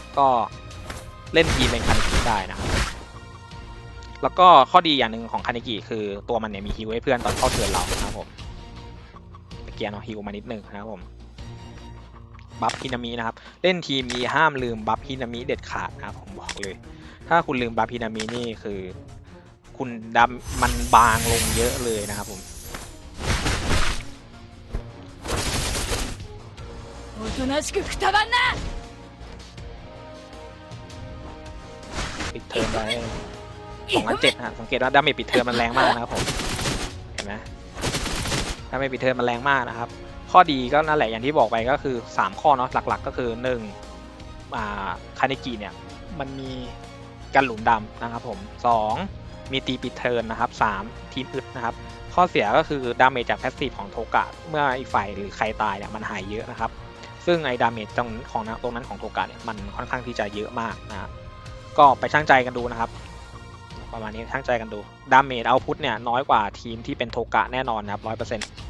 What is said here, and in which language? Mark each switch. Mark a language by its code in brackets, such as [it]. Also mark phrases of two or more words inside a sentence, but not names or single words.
[th] ก็เล่นทีมเป็นคานิกิได้นะครับแล้วก็ข้อดีอย่างหนึ่งของคานิกิคือตัวมันเนี่ยมีฮิวให้เพื่อนตอนเข้าเทิร์นเรานะครับผมเกียร์เนาะฮิวมานิดนึงนะครับผมบัฟฮินามินะครับเล่นทีมนี้ห้ามลืมบัฟฮินามิเด็ดขาดนะครับผมบอกเลยถ้าคุณลืมบัฟฮินามินี่คือคุณดำมันบางลงเยอะเลยนะครับผม [ja] おとなしくくたばんな [th] ปิดเทอมไป2 ล้าน 7ฮะสังเกตว่าดาเมจปิดเทอมมันแรงมากนะครับผมเห็นไหมดาเมจปิดเทอมมันแรงมากนะครับข้อดีก็นั่นแหละอย่างที่บอกไปก็ คือ3 ข้อเนาะหลักๆก็คือ1คาเนกิเนี่ยมันมีการหลุมดำนะครับผม2มีตีปิดเทิร์นนะครับ3ทีมอึดนะครับข้อเสียก็คือดาเมจจากแพสซีฟของโทกะเมื่ออีกฝ่ายหรือใครตายเนี่ยมันหายเยอะนะครับซึ่งไอ้ดาเมจตรงนั้นของโทกะเนี่ยมันค่อนข้างที่จะเยอะมากนะครับก็ไปชั่งใจกันดูนะครับประมาณนี้ชั่งใจกันดูดาเมจเอาพุทเนี่ยน้อยกว่าทีมที่เป็นโทกะแน่นอนนะครับ 100%